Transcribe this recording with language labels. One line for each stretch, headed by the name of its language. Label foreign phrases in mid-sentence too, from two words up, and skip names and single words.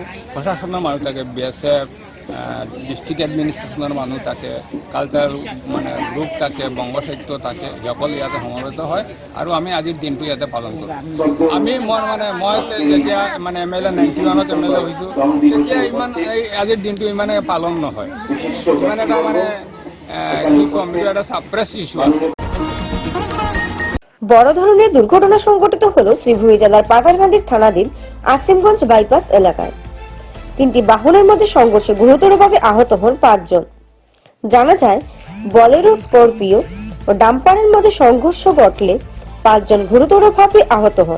Assamese: প্ৰশাসনৰ মানুহ থাকে, BSF,
English: district administrationৰ
Assamese: মানুহ থাকে, কালচাৰেল মানে গ্ৰুপ থাকে, বংগ সাহিত্য থাকে, সকলো ইয়াতে সমবেত হয় আৰু আমি আজিৰ দিনটো ইয়াতে পালন কৰোঁ। মই যেতিয়া মানে MLA 91ত MLA হৈছোঁ তেতিয়া ইমান আজিৰ দিনটো ইমানে পালন নহয়, ইমান এটা মানে কি ক'ম, এইটো এটা
English: suppress issue
Assamese: আছে।
Bangla: বড় ধরনের দুর্ঘটনা সংঘটিত হলো শ্রীভূমি জেলার পাথারকান্দির থানাধীন আসিমগঞ্জ বাইপাস এলাকায়। 3টি বাহনের মধ্যে সংঘর্ষে গুরুতরভাবে আহত হন 5 জন। জানা যায়, বলেরো, স্করপিও ও ডাম্পারের মধ্যে সংঘর্ষ ঘটলে 5 জন গুরুতরভাবে আহত হন।